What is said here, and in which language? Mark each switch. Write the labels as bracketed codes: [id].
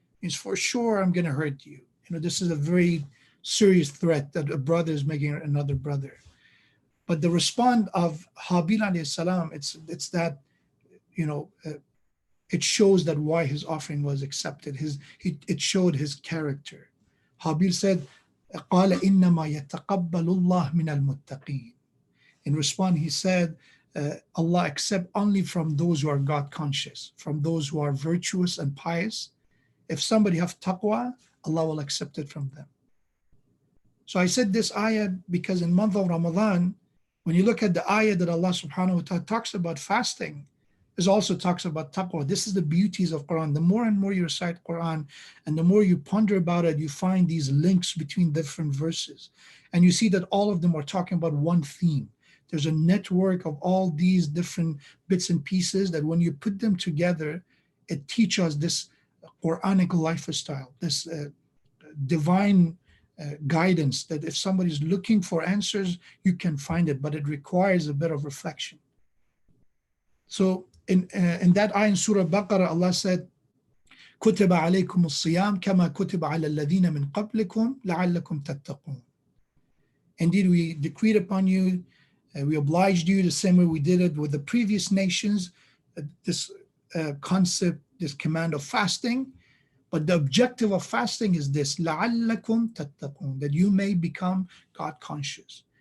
[en] It's for sure I'm going to hurt you. This is a very serious threat that a brother is making another brother. But the response of Habil alayhi salam, it's that, it shows that why his offering was accepted. It showed his character. Habil said, [ar] قَالَ إِنَّمَا يَتَقَبَّلُ اللَّهُ مِنَ الْمُتَّقِينَ. [en] In response, he said, Allah accept only from those who are God conscious, from those who are virtuous and pious. If somebody have taqwa, Allah will accept it from them. So I said this ayah because in month of Ramadan, when you look at the ayah that Allah subhanahu wa ta'ala talks about fasting, This also talks about taqwa. This is the beauties of Quran. The more and more you recite Quran and the more you ponder about it, you find these links between different verses. And you see that all of them are talking about one theme. There's a network of all these different bits and pieces that when you put them together, it teaches us this Quranic lifestyle, this divine guidance that if somebody's looking for answers, you can find it, but it requires a bit of reflection. So in that ayah in Surah Baqarah, Allah said, [ar] كُتِبَ عَلَيْكُمُ الصِّيَامِ كَمَا كُتِبَ عَلَى الَّذِينَ مِنْ قَبْلِكُمْ لَعَلَّكُمْ تَتَّقُونَ. [en] Indeed, we decreed upon you, we obliged you the same way we did it with the previous nations, this concept, this command of fasting. But the objective of fasting is this, [ar] لَعَلَّكُمْ تَتَّقُونَ, [en] that you may become God conscious.